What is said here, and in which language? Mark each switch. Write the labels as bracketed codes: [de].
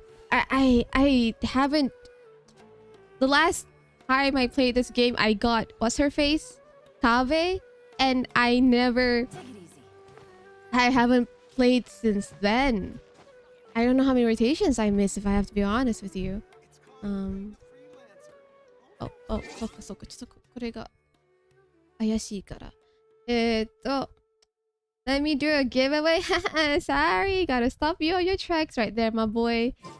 [en] I haven't. The last time I played this game, I got what's her face, Kave, and I haven't played since then. I don't know how many rotations I missed, if I have to be honest with you. [ja] そっか。ちょっとこれが怪しいから。 [en] Let me do a giveaway. Sorry, gotta stop you on your tracks right there, my boy.